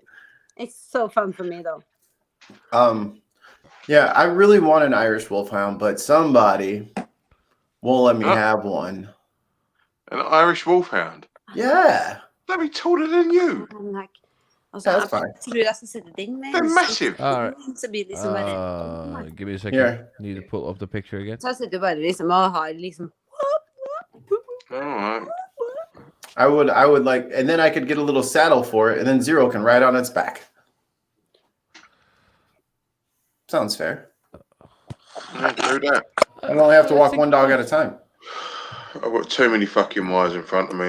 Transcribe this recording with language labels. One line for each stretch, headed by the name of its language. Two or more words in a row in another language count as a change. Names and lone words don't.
English: It's so fun for me though. Yeah, I really want an Irish Wolfhound, but somebody won't let me Huh? have one. An Irish Wolfhound. Yeah. That'd be taller than you. I'm like, That's fine.
Norwegian: tror jeg skal sette ding med.
English: They're massive. Alright.
Norwegian: Så blir det liksom bare...
English: Give me a second. Here. Need to pull up the picture again.
Norwegian: Så sitter du bare liksom og har liksom...
English: All right. I would like, and then I could get a little saddle for it, and then Zero can ride on its back. Sounds fair. Yeah, do that. I don't only have to walk one dog at a time. I've got too many fucking wires in front of me.